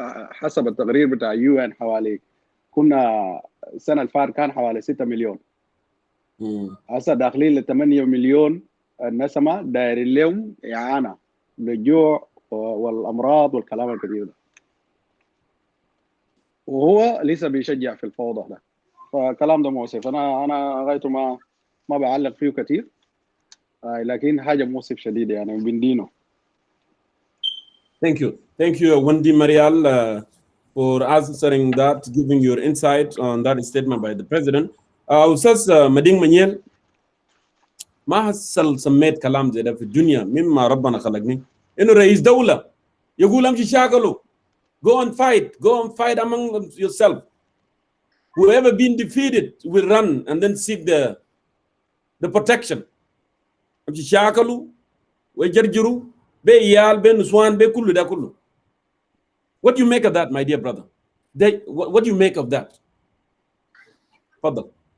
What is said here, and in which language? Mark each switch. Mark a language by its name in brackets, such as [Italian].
[Arabic] حسب التقرير بتاع UN حوالي كنا السنه الفار كان حوالي 6 مليون، هسه داخلين ل 8 مليون نسمه دايرين لهم اعانه بالجوع والامراض والكلام الكثير ده، وهو لسه بيشجع في الفوضى ده. فكلام ده مؤسف. انا غايته ما بعلق فيه كثير، لكن حاجه مؤسف شديد يعني بندينه. [English] Thank you, Wendy Marial, for answering that, giving your insight on that statement by the president. [Arabic] أستاذ مدين منيل، ما حصل سميت كلام زي ده في الدنيا مما ربنا خلقني، إنه رئيس دولة يقول أمشي شاكله، [English] go and fight among yourself. Whoever been defeated will run and then seek the protection. [Arabic] أمشي شاكله ويجرجروا بيال بنسوان بكل ده كله. [English] What do you make of that, my dear brother? What do you make of that? Fadal.